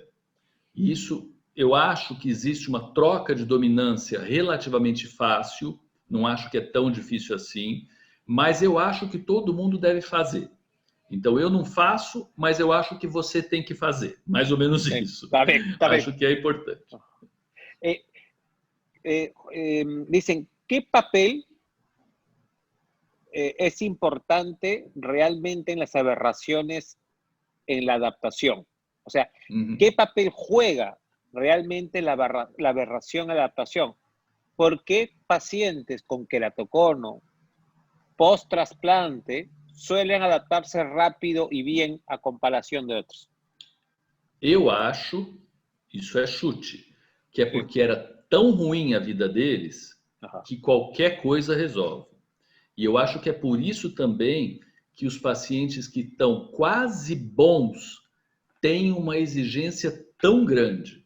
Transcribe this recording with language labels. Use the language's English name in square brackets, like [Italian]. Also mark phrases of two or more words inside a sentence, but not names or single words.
[Portuguese] E isso, eu acho que existe uma troca de dominância relativamente fácil. Não acho que é tão difícil assim. Mas eu acho que todo mundo deve fazer. Então, eu não faço, mas eu acho que você tem que fazer. Mais ou menos isso. [Spanish] Está bien, está bien. [Portuguese] Acho que é importante. [Spanish] Dicen, ¿qué papel es importante realmente en las aberraciones en la adaptación? O sea, ¿qué papel juega realmente la aberración en la adaptación? ¿Por qué pacientes con queratocono post-trasplante suelen adaptarse rápido y bien a comparación de otros? [Portuguese] Eu acho, isso é chute, que é porque era tão ruim a vida deles que qualquer coisa resolve. E eu acho que é por isso também que os pacientes que estão quase bons têm uma exigência tão grande.